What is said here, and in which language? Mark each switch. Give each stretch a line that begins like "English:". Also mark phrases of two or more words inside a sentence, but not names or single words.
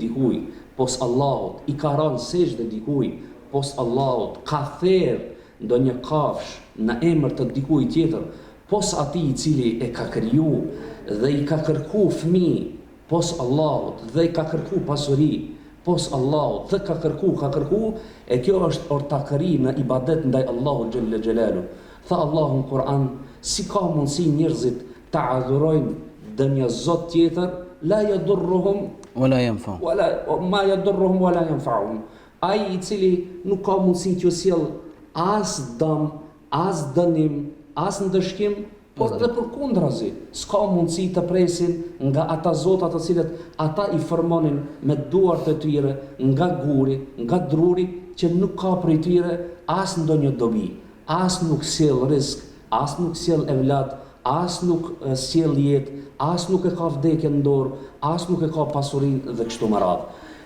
Albanian: dikujt pos Allahut, i ka rënë sejdë dikujt pos Allahut, ka therr ndonjë kafsh në emër të dikujt tjetër pos atij i cili e ka kriju dhe i ka kërku fëmijë pos Allahut dhe i ka kërku pasuri pos Allahut dhe ka kërku e kjo është ortakëri në ibadet ndaj Allahut
Arabic: جل جلاله.
Albanian: Tha Allahu në Kur'an, si ka mundësi njerëzit ta adhurojnë dënjë zot tjetër,
Arabic: لا يضرهم ولا ينفع. ما يضرهم ولا ينفعهم.
Albanian: Ai i cili nuk ka mundësi t'ju sjell as dëm, as dënim, as ndëshkim, por edhe përkundrazi, s'ka mundësi të presin nga ata zotat të cilët ata i formonin me duart e tyre, nga guri, nga druri, që nuk ka prej tyre as ndonjë dobi, as nuk sjell rizq, as nuk sjell evlat, as nuk sjell jetë, as nuk e ka vdekjen në dorë, as nuk e ka pasurinë dhe kështu me radhë.